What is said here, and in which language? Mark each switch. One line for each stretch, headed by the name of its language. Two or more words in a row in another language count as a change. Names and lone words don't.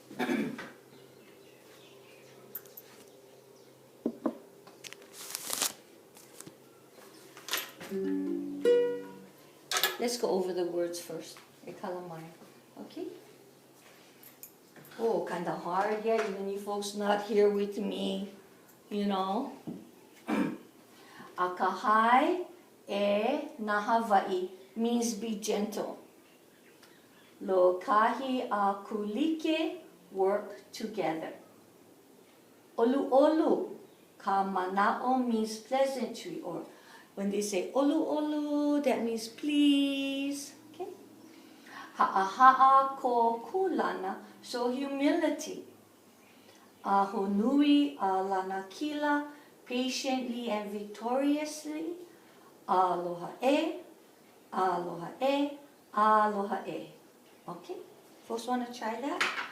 English: Let's go over the words first. Ekalamai. Okay? Oh, kind of hard, yeah, even you folks not here with me, you know.
Hawaiian: Akahai e na Hawaii.
English: means be gentle.
Hawaiian: Lo kahi a kulike,
English: work together.
Hawaiian: Olu olu, ka manao
English: means pleasantry, or when they say
Hawaiian: olu olu,
English: that means please.
Hawaiian: Okay. Ha'aha'a ko kulana,
English: show humility.
Hawaiian: Ahonui a lanakila,
English: patiently and victoriously.
Hawaiian: Aloha e, aloha e, aloha e.
English: Okay, folks want to try that?